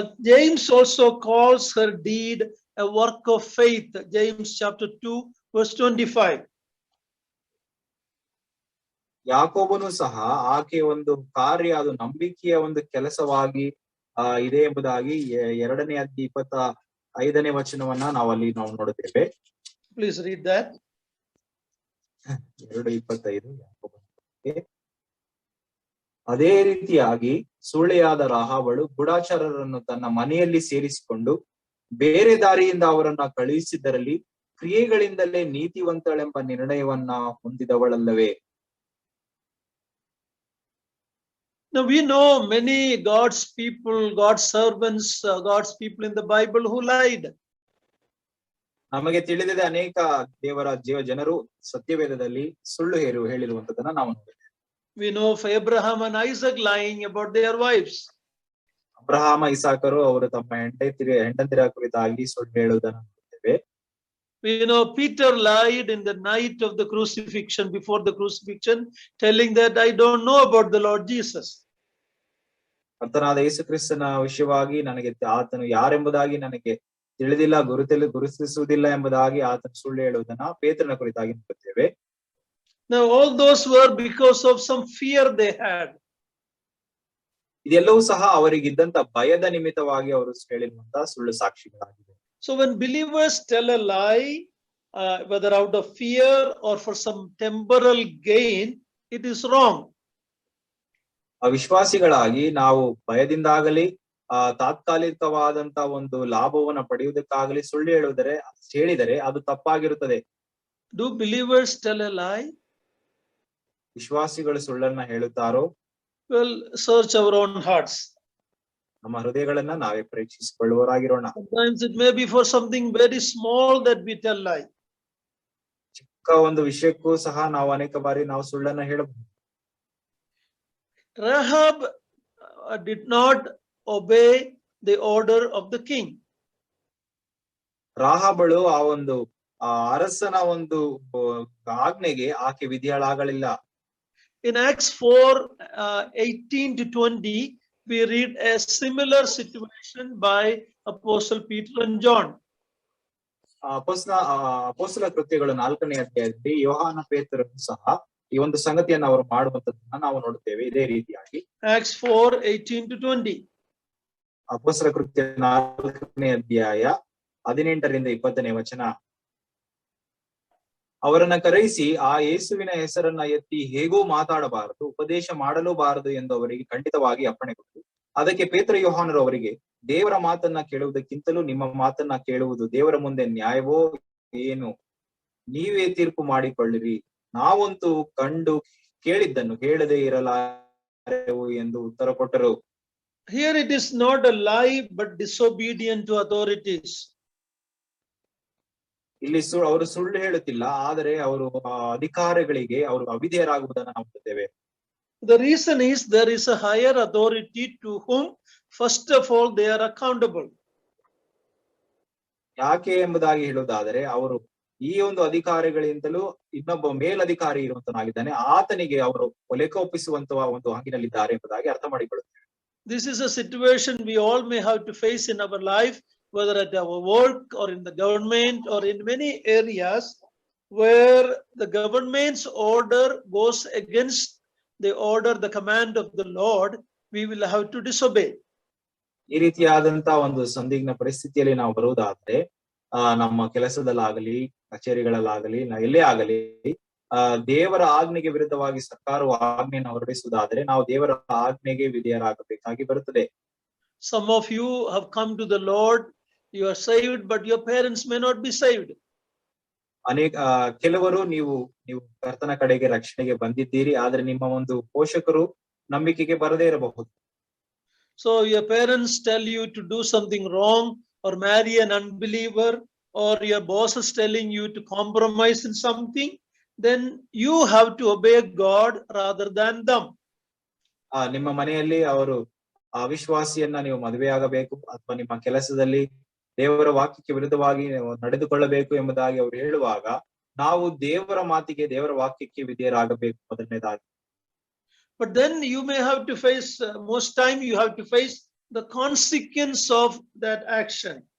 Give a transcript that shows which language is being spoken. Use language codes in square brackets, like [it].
[en] James also calls her deed a work of faith. James chapter 2 verse 25. [kn] ಯಾಕೋಬನು ಸಹ ಆಕೆ ಒಂದು ಕಾರ್ಯ ಅದು ನಂಬಿಕೆಯ ಒಂದು ಕೆಲಸವಾಗಿ ಇದೆ ಎಂಬುದಾಗಿ 2ನೇ ಅಧ್ಯಾಯ 25ನೇ ವಚನವನ್ನ ನಾವು ನೋಡುತ್ತೇವೆ. [en] Please read that. 2:25. [kn] ಅದೇ ರೀತಿಯಾಗಿ ಸುಳ್ಳೆಯಾದ ರಾಹಾಬಳು ಗೂಢಚಾರರನ್ನು ತನ್ನ ಮನೆಯಲ್ಲಿ ಸೇರಿಸಿಕೊಂಡು ಬೇರೆ ದಾರಿಯಿಂದ ಅವರನ್ನ ಕಳುಹಿಸಿದ್ದರಲ್ಲಿ ಕ್ರಿಯೆಗಳಿಂದಲೇ ನೀತಿವಂತಳೆಂಬ ನಿರ್ಣಯವನ್ನ ಹೊಂದಿದವಳಲ್ಲವೇ? [en] Now we know many God's people, God's servants, God's people in the Bible who lied. [kn] ನಮಗೆ ತಿಳಿದಿದೆ, ಅನೇಕ ದೇವರ ಜನರು ಸತ್ಯವೇದದಲ್ಲಿ ಸುಳ್ಳು ಹೇಳಿರುವಂತದನ್ನ ನಾವು ನೋಡಿದ್ದೇವೆ. [en] We know of Abraham and Isaac lying about their wives. [kn] Abraham, ಇಸಾಕರು ಅವರು ತಮ್ಮ ಹೆಂಡತಿರ ಕುರಿತಾಗಿ ಸುಳ್ಳು ಹೇಳುವುದನ್ನು ನೋಡುತ್ತೇವೆ. [en] We know Peter lied in the night of the crucifixion, before the crucifixion, telling that I don't know about the Lord Jesus. [kn] ಕರ್ತನಾದ ಯೇಸು ಕ್ರಿಸ್ತನ ವಿಷಯವಾಗಿ ನನಗೆ ಆತನು ಯಾರೆಂಬುದಾಗಿ ನನಗೆ ತಿಳಿದಿಲ್ಲ, ಗುರುತಿಸುವುದಿಲ್ಲ ಎಂಬುದಾಗಿ ಆತನು ಸುಳ್ಳು ಹೇಳುವುದನ್ನ ಪೇತ್ರನ ಕುರಿತಾಗಿ ನೋಡುತ್ತೇವೆ. [en] Now all those were because of some fear they had. [kn] ಇದೆಲ್ಲವೂ ಸಹ ಅವರಿಗಿದ್ದಂತ ಭಯದ ನಿಮಿತ್ತವಾಗಿ ಅವರು ಹೇಳಿರುವಂತಹ ಸುಳ್ಳು ಸಾಕ್ಷಿಗಳಾಗಿವೆ. [en] So when believers tell a lie, whether out of fear or for some temporal gain, it is wrong. [kn] ವಿಶ್ವಾಸಿಗಳಾಗಿ ನಾವು ಭಯದಿಂದಾಗಲಿ ತಾತ್ಕಾಲಿಕವಾದಂತ ಒಂದು ಲಾಭವನ್ನ ಪಡೆಯುವುದಕ್ಕಾಗಲಿ ಸುಳ್ಳು ಹೇಳಿದರೆ ಅದು ತಪ್ಪಾಗಿರುತ್ತದೆ. [en] Do believers tell a lie? [kn] ವಿಶ್ವಾಸಿಗಳು ಸುಳ್ಳನ್ನ ಹೇಳುತ್ತಾರೋ? [en] Well, search our own hearts. [kn] ನಮ್ಮ ಹೃದಯಗಳನ್ನ ನಾವೇ ಪರೀಕ್ಷಿಸಿಕೊಳ್ಳುವರಾಗಿರೋಣ. [en] Sometimes it may be for something very small that we tell lie. [kn] ಚಿಕ್ಕ ಒಂದು ವಿಷಯಕ್ಕೂ ಸಹ ನಾವು ಅನೇಕ ಬಾರಿ ನಾವು ಸುಳ್ಳನ್ನ ಹೇಳಬಹುದು. [en] Rahab did not obey the order of the king. [kn] ರಾಹಾಬಳು ಆ ಒಂದು ಅರಸನ ಒಂದು ಆಜ್ಞೆಗೆ ಆಕೆ ವಿಧಿಯಾಳಾಗಲಿಲ್ಲ. [en] In Acts 4:18 to 20, we read a similar situation by Apostle Peter and John. [kn] ಅಪೊಸ್ತಲ ಕೃತ್ಯಗಳು 4ನೇ ಅಧ್ಯಾಯದಲ್ಲಿ ಯೋಹಾನ ಪೇತ್ರರು ಸಹ ಈ ಒಂದು ಸಂಗತಿಯನ್ನು ಅವರು ಮಾಡುವಂತದ್ದನ್ನ ನಾವು ನೋಡುತ್ತೇವೆ. ಇದೇ ರೀತಿಯಾಗಿ [en] Acts 4:18 to 20. [kn] ಅಪೊಸ್ತಲ ಕೃತ್ಯ 4ನೇ ಅಧ್ಯಾಯ 18ರಿಂದ 20ನೇ ವಚನ. ಅವರನ್ನ ಕರೆಯಿಸಿ ಆ ಯೇಸುವಿನ ಹೆಸರನ್ನ ಎತ್ತಿ ಹೇಗೂ ಮಾತಾಡಬಾರದು, ಉಪದೇಶ ಮಾಡಲೂಬಾರದು ಎಂದು ಅವರಿಗೆ ಖಂಡಿತವಾಗಿ ಅಪ್ಪಣೆ ಕೊಟ್ಟು, ಅದಕ್ಕೆ ಪೇತ್ರ ಯೋಹಾನರು ಅವರಿಗೆ, ದೇವರ ಮಾತನ್ನ ಕೇಳುವುದಕ್ಕಿಂತಲೂ ನಿಮ್ಮ ಮಾತನ್ನ ಕೇಳುವುದು ದೇವರ ಮುಂದೆ ನ್ಯಾಯವೋ ಏನು? ನೀವೇ ತೀರ್ಪು ಮಾಡಿಕೊಳ್ಳಿರಿ. ನಾವಂತೂ ಕಂಡು ಕೇಳಿದ್ದನ್ನು ಹೇಳದೇ ಇರಲಾರೆವು ಎಂದು ಉತ್ತರ ಕೊಟ್ಟರು. [en] Here it is not a lie but disobedient to authorities. [kn] ಇಲ್ಲಿ ಅವರು ಸುಳ್ಳು ಹೇಳುತ್ತಿಲ್ಲ, ಆದರೆ ಅವರು ಅಧಿಕಾರಿಗಳಿಗೆ ಅವರು ಅವಿಧೇಯರಾಗುವುದನ್ನು ನಾವು ನೋಡುತ್ತೇವೆ. [en] The reason is there is a higher authority to whom first of all they are accountable. [kn] ಯಾಕೆ ಎಂಬುದಾಗಿ ಹೇಳುವುದಾದರೆ, ಅವರು ಈ ಒಂದು ಅಧಿಕಾರಿಗಳಿಂದಲೂ ಇನ್ನೊಬ್ಬ ಮೇಲಧಿಕಾರಿ ಇರುವಂತನಾಗಿದ್ದಾನೆ, ಆತನಿಗೆ ಅವರು ಲೆಕ್ಕ ಒಪ್ಪಿಸುವಂತಹ ಒಂದು ಹಂಗಿನಲ್ಲಿದ್ದಾರೆ ಎಂಬುದಾಗಿ ಅರ್ಥ ಮಾಡಿಕೊಳ್ಳುತ್ತೇವೆ. [en] This is a situation we all may have to face in our life, whether at our work or in the government or in many areas where the government's order goes against the order, the command of the Lord, we will have to disobey. [kn] ಈ ರೀತಿಯಾದಂತಹ ಒಂದು ಸಂದಿಗ್ಧ ಪರಿಸ್ಥಿತಿಯಲ್ಲಿ ನಾವು ಬರುವುದಾದ್ರೆ, ನಮ್ಮ ಕೆಲಸದಲ್ಲಾಗಲಿ, ಕಚೇರಿಗಳಲ್ಲಾಗಲಿ, ಎಲ್ಲೇ ಆಗಲಿ, ದೇವರ ಆಜ್ಞೆಗೆ ವಿರುದ್ಧವಾಗಿ ಸರ್ಕಾರವು ಆಜ್ಞೆಯನ್ನು ಹೊರಡಿಸುವುದಾದರೆ ನಾವು ದೇವರ ಆಜ್ಞೆಗೆ ವಿಧೇಯರಾಗಬೇಕಾಗಿ ಬರುತ್ತದೆ. [en] Some of you have come to the Lord, you are saved, but your parents may not be saved. [kn] ಕೆಲವರು ನೀವು ಕರ್ತನ ಕಡೆಗೆ ರಕ್ಷಣೆಗೆ ಬಂದಿದ್ದೀರಿ, ಆದ್ರೆ ನಿಮ್ಮ ಒಂದು ಪೋಷಕರು ನಂಬಿಕೆಗೆ ಬರದೇ ಇರಬಹುದು. [en] So your parents tell you to do something wrong or marry an unbeliever, or your boss is telling you to compromise in something, then you have to obey God rather than them. [kn] ನಿಮ್ಮ ಮನೆಯಲ್ಲಿ ಅವರು ಅವಿಶ್ವಾಸಿಯನ್ನ ನೀವು ಮದುವೆಯಾಗಬೇಕು ಅಥವಾ ನಿಮ್ಮ ಕೆಲಸದಲ್ಲಿ ದೇವರ ವಾಕ್ಯಕ್ಕೆ ವಿರುದ್ಧವಾಗಿ ನಡೆದುಕೊಳ್ಳಬೇಕು ಎಂಬುದಾಗಿ ಅವರು ಹೇಳುವಾಗ ನಾವು ದೇವರ ಮಾತಿಗೆ, ದೇವರ ವಾಕ್ಯಕ್ಕೆ ವಿಧೇಯರಾಗಬೇಕು ಮೊದಲನೇದಾಗಿ. [en] But then you may have to face, most time you have to face the consequence of that action.